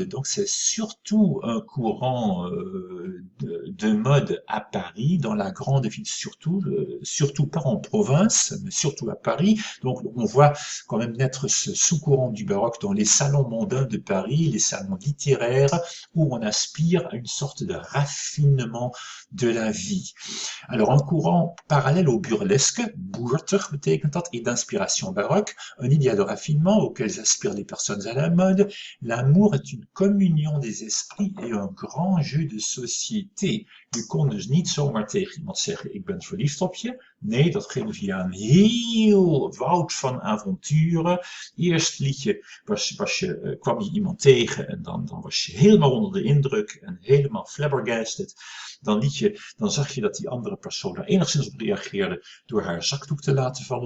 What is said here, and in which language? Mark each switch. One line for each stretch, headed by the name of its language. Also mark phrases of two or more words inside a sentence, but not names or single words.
French: Donc c'est surtout un courant de mode à Paris, dans la grande ville surtout pas en province, mais surtout à Paris. Donc on voit quand même naître ce sous-courant du baroque dans les salons mondains de Paris, les salons littéraires, où on aspire à une sorte de raffinement de la vie. Alors un courant parallèle au burlesque,
Dutch: boerter betekent dat,
French: et d'inspiration baroque, un idéal de raffinement auquel aspirent les personnes à la mode. L'amour est une communion des esprits et un grand jeu de société.
Dutch: Je kon dus niet zomaar tegen iemand zeggen, ik ben verliefd op je. Nee, dat ging via een heel woud van avonturen. Eerst kwam je iemand tegen en dan was je helemaal onder de indruk en helemaal flabbergasted. Dan zag je dat die andere persoon er enigszins op reageerde door haar zakdoek te laten vallen.